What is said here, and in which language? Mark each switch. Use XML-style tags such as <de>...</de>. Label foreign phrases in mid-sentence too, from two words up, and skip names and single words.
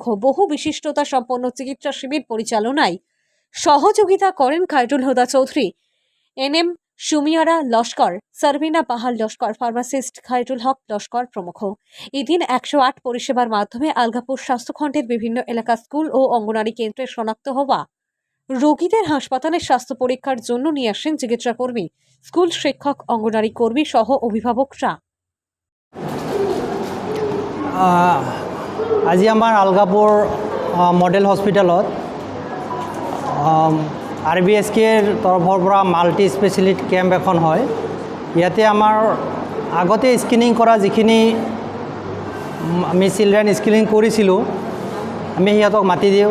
<bn>বহু বিশিষ্টতা সম্পন্ন চিকিৎসা শিবির পরিচালনায় সহযোগিতা করেন খায়রুল হুদা চৌধুরী, এনএম সুমিয়ারা লস্কর, সারবিনা বাহাল লস্কর, ফার্মাসিস্ট খায়রুল হক লস্কর প্রমুখ। এদিন 108 পরিষেবার মাধ্যমে আলগাপুর স্বাস্থ্যখণ্ডের বিভিন্ন এলাকা স্কুল ও অঙ্গনারী কেন্দ্রে শনাক্ত হওয়া রোগীদের হাসপাতালে স্বাস্থ্য পরীক্ষার জন্য নিয়ে আসেন চিকিৎসা কর্মী, স্কুল শিক্ষক, অঙ্গনারী কর্মী সহ অভিভাবকরা।</bn> <as>আজি আমাৰ আলগাপুৰ মডেল হস্পিটেলত আৰবিএছকেৰ তৰফৰ পৰা</as> <en>multi speciality camp</en> <as>এখন হয়। ইয়াতে আমাৰ আগতে স্ক্ৰিনিং কৰা যিখিনি আমি</as> <en>children screening</en> <as>কৰিছিলোঁ, আমি সিহঁতক মাতি দিওঁ।</as>